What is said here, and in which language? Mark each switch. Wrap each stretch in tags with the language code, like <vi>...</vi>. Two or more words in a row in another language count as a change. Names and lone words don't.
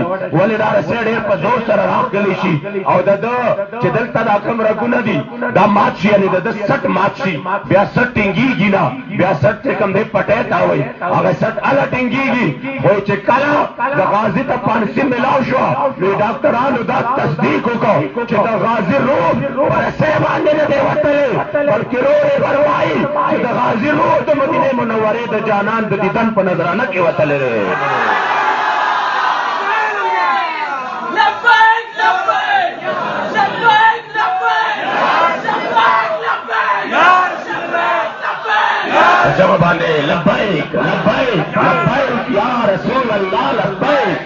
<ps>ولې دا سړی په زور سره راغلی شي او د چې دلته دا کوم رګونه دي دا مات شي یعنی د سټ مات شي بیا سټ ټینګیږي نه بیا سټ چې کوم دی پټه تا وای هغه سټ اله ټینګیږي خو چې کله د غازی ته پانسي ملاو شو نو ډاکټرانو دا تصدیق وکړو چې د غازی روح ورسې باندې نه دی وتلی بلکې روح وروايي چې د غازی روح د مدینه منورې د جانان د دیدن په نظرانه کې وتلی دی</ps> <ar>جب باندے لبیک لبیک لبیک یا رسول اللہ لبیک</ar>